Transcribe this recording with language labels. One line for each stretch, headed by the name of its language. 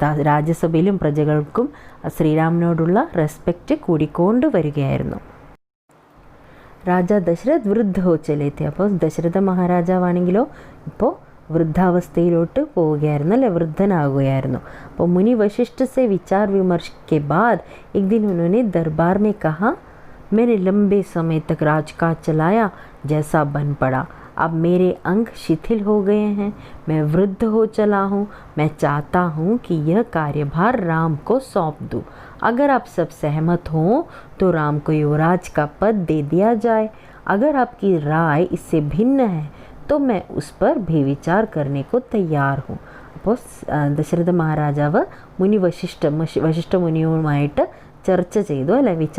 Malayalam: രാജ്യസഭയിലും പ്രജകൾക്കും ശ്രീരാമനോടുള്ള റെസ്പെക്റ്റ് കൂടിക്കൊണ്ട് വരികയായിരുന്നു.
Hindi: രാജ ദശരഥ് വൃദ്ധ ഹോ ചലേ थे.
Malayalam: അപ്പോൾ ദശരഥ മഹാരാജാവാണെങ്കിലോ ഇപ്പോൾ വൃദ്ധാവസ്ഥയിലോട്ട് പോവുകയായിരുന്നു, അല്ലെ? വൃദ്ധനാകുകയായിരുന്നു. അപ്പോൾ
Hindi: മുനി वशिष्ठ से विचार विमर्श के बाद एक दिन उन्होंने दरबार में कहा, मैंने लंबे समय तक राजकाज चलाया, जैसा बन पड़ा. अब मेरे अंग शिथिल हो गए हैं, मैं वृद्ध हो चला हूँ. मैं चाहता हूँ कि यह कार्यभार राम को सौंप दूँ. अगर आप सब सहमत हों तो राम को युवराज का पद दे दिया जाए. अगर आपकी राय इससे भिन्न है तो मैं उस पर भी विचार करने को तैयार हूँ.
Malayalam: അപ്പോൾ ദശരഥ മഹാരാജാവ് വശിഷ്ഠ മുനിയുമായിട്ട് ചർച്ച ചെയ്തു, അല്ലെ?